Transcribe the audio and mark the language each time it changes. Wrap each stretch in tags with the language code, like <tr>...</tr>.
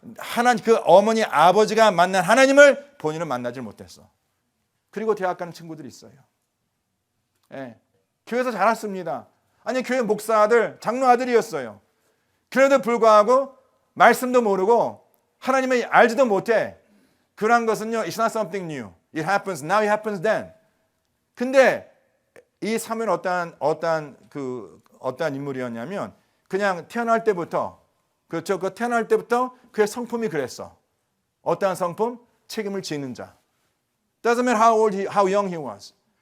<ko>하나님, 그 어머니 아버지가 만난 하나님을 본인은 만나질 못했어. 그리고 대학 가는 친구들이 있어요. 교회에서 자랐습니다. 아니 교회 목사 아들, 장로 아들이었어요. 그래도 불구하고 말씀도 모르고 하나님을 알지도 못해. 그런 것은요,</ko> <en>it's not something new. It happens now, it happens then.</en> <ko>근데 이 사무엘은 어떠한 인물이었냐면 그냥 태어날 때부터, 그렇죠? 그 태어날 때부터 그의 성품이 그랬어. 어떠한 성품? 책임을 지는 자.</ko> <en>Doesn't matter how young he was.</en>